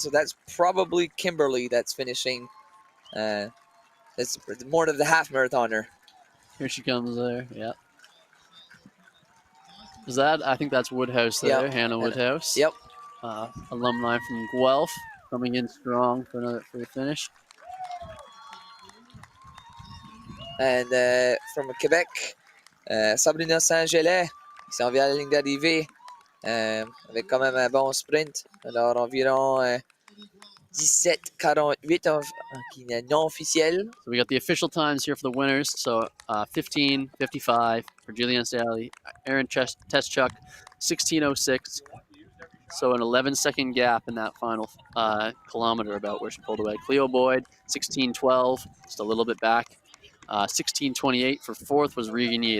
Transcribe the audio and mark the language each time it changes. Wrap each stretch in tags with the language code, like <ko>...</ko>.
<en>So that's probably Kimberly that's finishing. It's more than the half marathoner. Here she comes there. Yeah. Is that? I think that's Woodhouse there. Yep. Hannah Woodhouse. Yep. Alumni from Guelph coming in strong for the finish. And from Quebec,</en> <fr>Sabrina Saint-Gelais qui s'en vient à la ligne d'arrivée avec quand même un bon sprint. Alors environ 17:48 qui est non officiel.</fr> <en>So we got the official times here for the winners. So 15:55 for Julianne Sally, Aaron Teschuk, 16:06. So an 11-second gap in that final kilometer about where she pulled away. Cleo Boyd, 16:12, just a little bit back. 16:28 for fourth was Regan Yee.</en>